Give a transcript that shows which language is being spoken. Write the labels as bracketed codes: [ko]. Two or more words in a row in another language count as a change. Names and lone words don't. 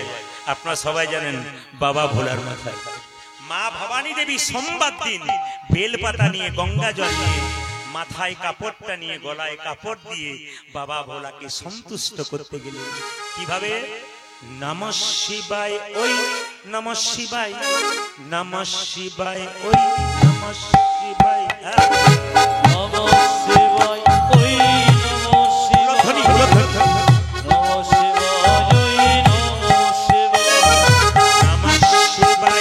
[bn] আপনারা সবাই জানেন বাবা ভোলার মাথায়। মা ভবানী দেবী সোমবার দিন বেলপাতা নিয়ে, গঙ্গা জল নিয়ে, মাথায় কাপড়টা নিয়ে, গলায় কাপড় দিয়ে বাবা ভোলাকে সন্তুষ্ট করতে গেলেন। কিভাবে? নমঃ শিবায় ওই, নমঃ শিবায়, নমঃ শিবায় ওই, নমঃ শিবায়, নমঃ শিবায় ওই, নমঃ শিবায়, নমঃ শিবায় ওই, নমঃ শিবায়,